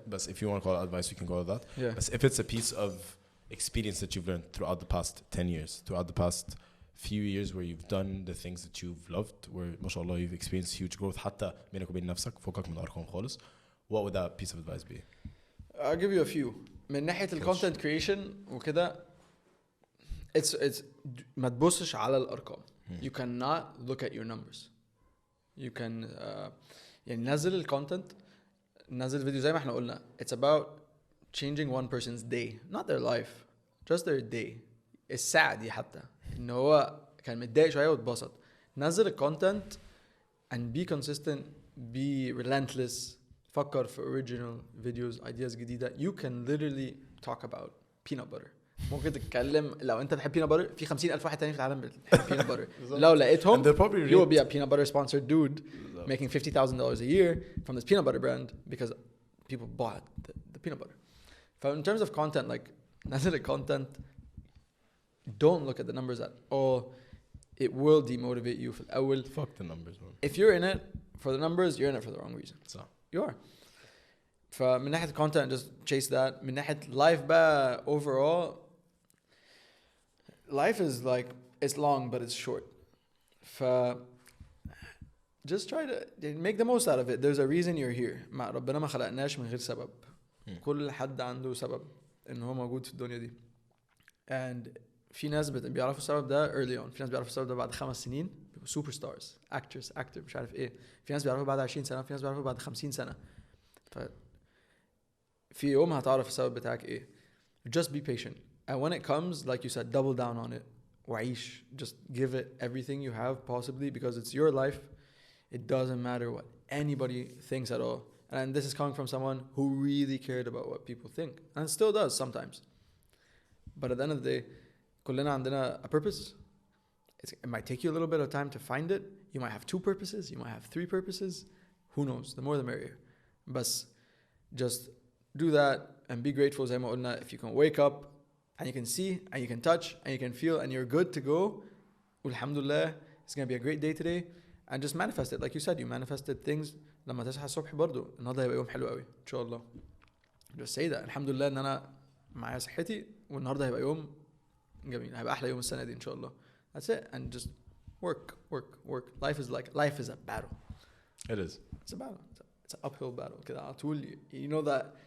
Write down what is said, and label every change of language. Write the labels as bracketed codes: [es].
[en] But if you want to call it advice, we can call it that. Yeah. But if it's a piece of experience that you've learned throughout the past 10 years, throughout the past few years where you've done the things that you've loved, where ما شاء الله you've experienced huge growth [ar] حتى بينك وبين نفسك فوقك من الأرقام خالص, [en] what would that piece of advice be? I'll give you a few. [ar] من ناحية [en] content creation [ar] وكده it's ما تبصش على الأرقام. [en] You cannot look at your numbers. You can [ar] يعني نزل الكونتنت نزل فيديو زي ما احنا قلنا. [en] It's about changing one person's day, not their life, just their day. [ar] الساعة دي حتى إن هو كان متضايق شوية واتبسط. نزل الكونتنت [en] and be consistent, be relentless. [ar] فكر في [en] original videos, ideas جديدة. You can literally talk about peanut butter. [ar] ممكن تتكلم لو أنت بتحب peanut butter في 50,000 واحد تاني في العالم بيحب peanut butter. لو لقيتهم [en] you will be a peanut butter sponsored dude making $50,000 a year from this peanut butter brand because people bought the peanut butter. So in terms of content, like نزل content, don't look at the numbers at all. It will demotivate you [ar] في الأول. [en] Fuck the numbers, man. If you're in it for the numbers, you're in it for the wrong reason. So you are. [ar] فمن ناحية [en] content, just chase that. من ناحية life بقى overall, life is like, it's long but it's short. Just try to make the most out of it. There's a reason you're here. [ar] ربنا ما خلقناش من غير سبب. كل حد عنده سبب إنه هو موجود في الدنيا دي. And في ناس بيعرفوا السبب ده [en] early on. [ar] في ناس بيعرفوا السبب ده بعد 5 سنين. سوبر ستارز, actor مش عارف إيه. في ناس بيعرفوا بعد 20 سنة. في ناس بيعرفوا بعد 50 سنة. في يوم هتعرف السبب بتاعك إيه. [en] Just be patient. And when it comes, like you said, double down on it. [ar] وعيش. [en] Just give it everything you have possibly because it's your life. It doesn't matter what anybody thinks at all. And this is coming from someone who really cared about what people think. And still does sometimes. But at the end of the day, [ar] كلنا عندنا [en] a purpose. It might take you a little bit of time to find it. You might have 2 purposes. You might have 3 purposes. Who knows? The more the merrier. But just do that and be grateful. [ar] زي ما قلنا, [en] if you can wake up and you can see and you can touch and you can feel and you're good to go, alhamdulillah, it's going to be a great day today. And just manifest it. Like you said, you manifested things. [ar] لما تصحى الصبح برضو النهارده هيبقى يوم حلو قوي ان شاء الله. [en] Just say that. [ar] الحمد لله ان انا معايا صحتي والنهارده هيبقى يوم جميل. هيبقى احلى يوم السنه دي ان شاء الله. [en] That's it. And just work. Life is a battle. It is. It's a battle. It's an uphill battle. [ar] كده على طول. [en] You know that.